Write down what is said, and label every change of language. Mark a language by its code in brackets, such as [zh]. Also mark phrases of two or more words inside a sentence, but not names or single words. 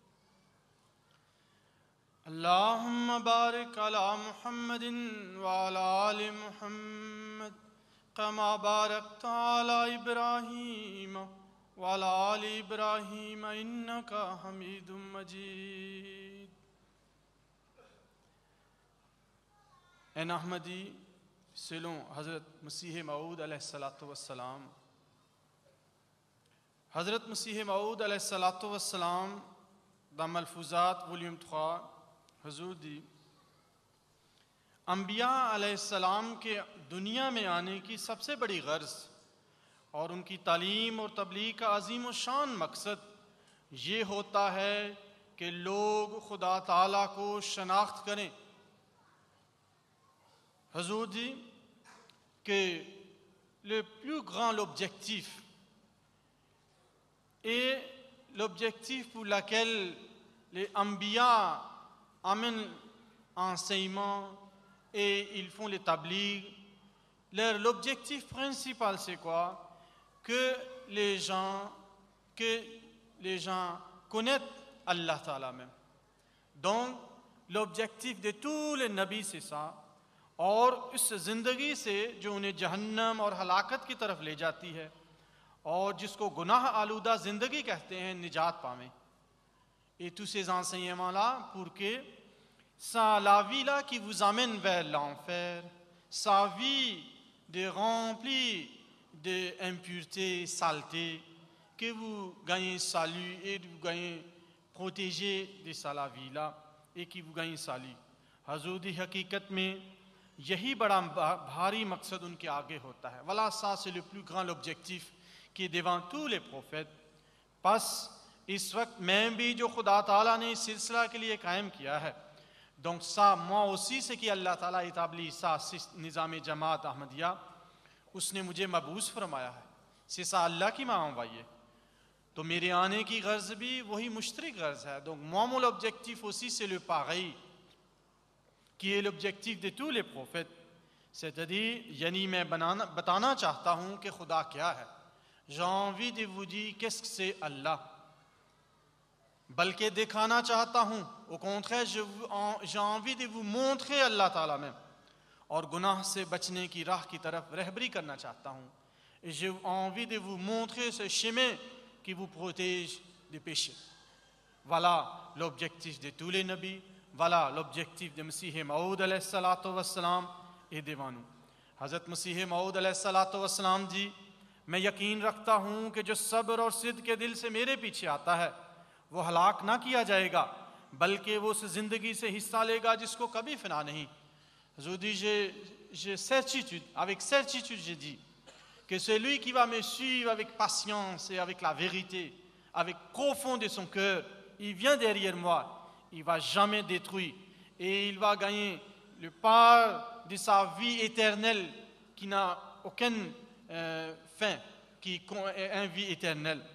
[ar] اللهم بارك على محمد وعلى آل محمد كما باركت على إبراهيم وعلى آل إبراهيم إنك حميد مجيد [fr] En Ahmadi, selon Hazrat Masih Maud [ar] عليه الصلاة والسلام, [fr] Hazrat Masih Maud [ar] عليه الصلاة والسلام, [fr] dans Malfouzat, volume 3, Hazur dit, [ur] انبیاء علیہم السلام کے دنیا میں آنے کی سب سے بڑی غرض اور ان کی تعلیم اور تبلیغ کا عظیم اور شان مقصد یہ ہوتا ہے کہ لوگ خدا تعالیٰ کو شناخت کریں. [fr] Hazur dit que le plus grand objectif et l'objectif pour lequel les Anbiya amènent enseignement et ils font les tabligh, l'objectif principal c'est quoi? Que les gens connaissent Allah Ta'ala même. Donc l'objectif de tous les nabis c'est ça. [ur] اور اس زندگی سے جو انہیں جہنم اور ہلاکت کی طرف لے جاتی ہے اور جس کو گناہ آلودہ زندگی کہتے ہیں، نجات پاویں. [fr] Et tous ces enseignements-là pour que la vie-là qui vous amène vers l'enfer, sa vie de remplie d'impureté, saleté, que vous gagnez salut et vous gagnez protégé de sa vie-là et que vous gagnez salut. [ur] Hazur di حقیقت میں یہی بڑا بھاری مقصد ان کے آگے ہوتا ہے. [fr] Voilà, ça c'est le plus grand objectif qui est devant tous les prophètes. [ur] بس اس وقت میں بھی جو خدا تعالیٰ نے اس سلسلہ کے لیے قائم کیا ہے, [fr] donc ça moi aussi ce qui Allah ताला établit ça [ur] نظام جماعت احمدیہ، اس نے مجھے مبعوث فرمایا ہے, [fr] c'est ça Allah qui m'a envoyé. [ur] تو میرے آنے کی غرض بھی وہی مشترک غرض ہے. [fr] donc moi mon objectif aussi c'est le pareil qui est l'objectif de tous les prophètes, c'est-à-dire [ur] یعنی میں بتانا چاہتا ہوں کہ خدا کیا ہے. [fr] j'ai envie de vous dire qu'est-ce que c'est Allah, [ur] بلکہ دکھانا چاہتا ہوں, [fr] au contraire j'ai envie de vous montrer Allah Ta'ala même, [ur] اور گناہ سے بچنے کی راہ کی طرف رہبری کرنا چاہتا ہوں. [fr] et j'ai envie de vous montrer ce chemin qui vous protège des péchés. voilà l'objectif de tous les nabis. Voilà l'objectif de Masih Maud [ar] عليه الصلاة والسلام [fr] est devant nous. Hazrat Masih Maud [ar] عليه الصلاة والسلام [fr] dit, [ur] میں یقین رکھتا ہوں کہ جو صبر اور صدق کے دل سے میرے پیچھے آتا ہے وہ ہلاک نہ کیا جائے گا، بلکہ وہ اس زندگی سے حصہ لے گا جس کو کبھی فنا نہیں. [fr] Je dis, j'ai certitude, avec certitude je dis que celui qui va me suivre avec patience et avec la vérité, avec profond de son cœur, il vient derrière moi, il ne va jamais détruire et il va gagner le part de sa vie éternelle qui n'a aucune fin, qui est une vie éternelle.